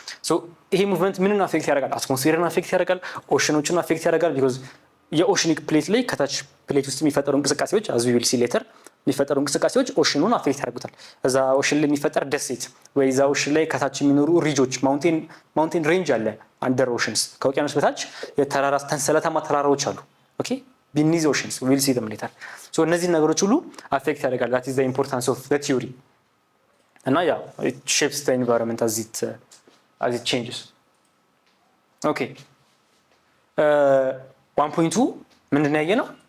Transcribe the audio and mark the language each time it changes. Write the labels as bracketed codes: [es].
[am] So ይሄ ሙቭመንት ምንን አፌክት ያደርጋል? አትሞስፌርን አፌክት ያደርጋል፣ ኦሽኖችን አፌክት ያደርጋል። ቢኮዝ የኦሽኒክ ፕሌት ላይ ከታች ፕሌት ውስጥ የሚፈጠሩ እንቅስቃሴዎች [en] as we will see later [am] የሚፈጠሩ እንቅስቃሴዎች ኦሽኑን አፌክት ያደርጉታል። እዛ ኦሽን ላይ የሚፈጠር ደሴት ወይ እዛ ኦሽን ላይ ከታች የሚኖሩ ሪጆች ማውንቴን ሬንጅ አለ አንደር ኦሽንስ ከውቅያኖስ በታች የተራራ ተንሰለታማ ተራራዎች አሉ። ኦኬ [en] beneath oceans we will see them later. So [am] እነዚህ ነገሮች ሁሉ አፌክት ያደርጋል። [en] that is the importance of the theory [am] እና ያ [en] it shapes the environment as it changes. [am] okay 1.2 ምንድን ነው ያየነው?